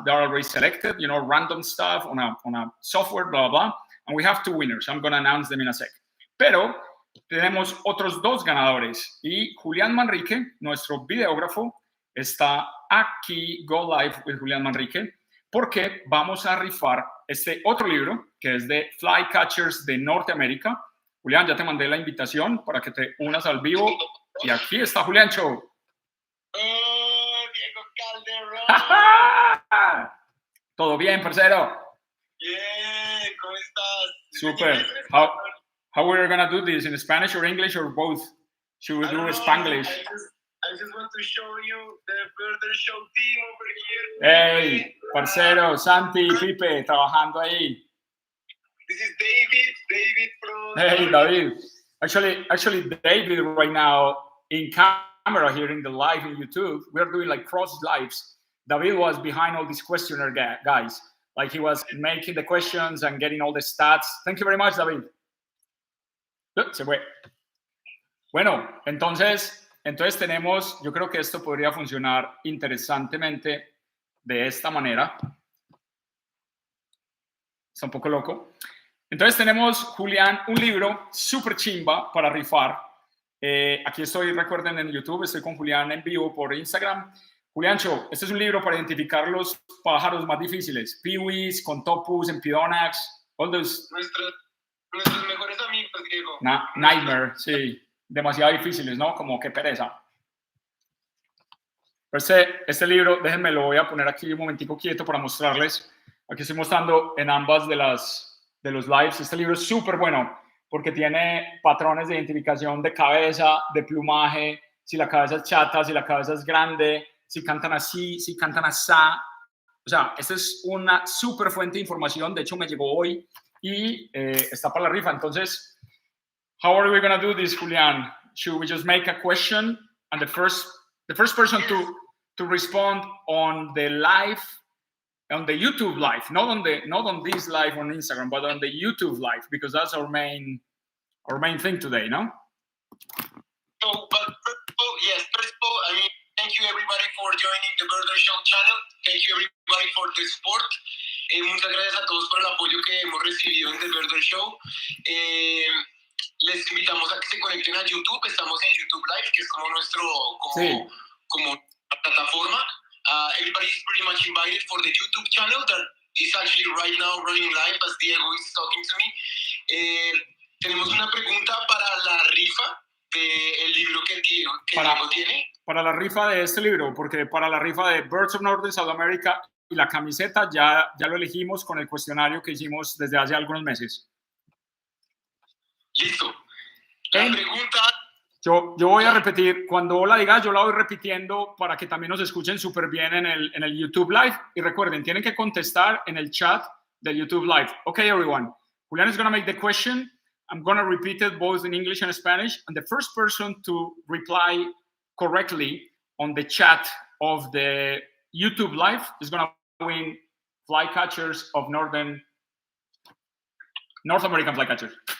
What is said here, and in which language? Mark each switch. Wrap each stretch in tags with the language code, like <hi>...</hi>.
<en>They're already selected, you know, random stuff on a software, blah, blah. And we have two winners. I'm going to announce them in a sec.</en> <es>Pero tenemos otros dos ganadores. Y Julián Manrique, nuestro videógrafo, está aquí,</es> <en>Go Live with Julián Manrique,</en> <es>porque vamos a rifar este otro libro, que es de Flycatchers de Norteamérica. Julián, ya te mandé la invitación para que te unas al vivo. Y aquí está Julián Show. Diego Calderón. ¿Todo bien, parcero? Bien, ¿cómo estás? Super.</es> <en>How we're gonna do this, in Spanish or English or both? Should we do Spanglish? I just want to show you the Birder Show team over Hey, here.</en> <es>parcero, Santi, Pipe, trabajando ahí.</es> <en>This is David from... Hey, David. Actually, David right now in camera here in the live in YouTube, we're doing like cross lives. David was behind all these questionnaire guys. Like he was making the questions and getting all the stats. Thank you very much, David.</en> <es>Se fue. Bueno, entonces tenemos, yo creo que esto podría funcionar interesantemente de esta manera. Está un poco loco. Entonces tenemos, Julián, un libro súper chimba para rifar. Aquí estoy, recuerden, en YouTube, estoy con Julián en vivo por Instagram. Juliancho, este es un libro para identificar los pájaros más difíciles.</es> <en>Pewees, Contopus, Empidonax, all those.</en> <es>Nuestros mejores amigos, Diego.</es> <en>Nightmare, sí.</en> <es>Demasiado difíciles, ¿no? Como qué pereza. Este libro, déjenme, lo voy a poner aquí un momentico quieto para mostrarles. Aquí estoy mostrando en ambas de los lives. Este libro es súper bueno porque tiene patrones de identificación de cabeza, de plumaje, si la cabeza es chata, si la cabeza es grande, si cantan así, si cantan asá. O sea, esta es una súper fuente de información. De hecho, me llegó hoy y está para la rifa. Entonces,</es> <en>how are we going to do this, Julián? Should we just make a question and the first person to respond on the live, on the YouTube live, not on this live on Instagram, but on the YouTube live, because that's our main thing today, no? So, but first of all, I mean, thank you everybody for joining the Birder Show channel. Thank you everybody for the support.</en> <es>Muchas gracias a todos por el apoyo que hemos recibido en The Birder Show. Les invitamos a que se conecten a YouTube. Estamos en YouTube Live, que es como nuestro como plataforma.</es> <en>Everybody is pretty much invited for the YouTube channel that is actually right now running live as Diego is talking to me.</en> <es>Tenemos una pregunta para la rifa del libro que Diego tiene. Para la rifa de este libro, porque para la rifa de Birds of Northern South America y la camiseta ya lo elegimos con el cuestionario que hicimos desde hace algunos meses. Listo. La pregunta... Yo voy a repetir, cuando la diga, yo la voy repitiendo para que también nos escuchen súper bien en el YouTube Live. Y recuerden, tienen que contestar en el chat del YouTube Live.</es> <en>Okay, everyone. Julián is going to make the question. I'm going to repeat it both in English and Spanish. And the first person to reply correctly on the chat of the YouTube Live is going to win Flycatchers of North American Flycatchers.</en>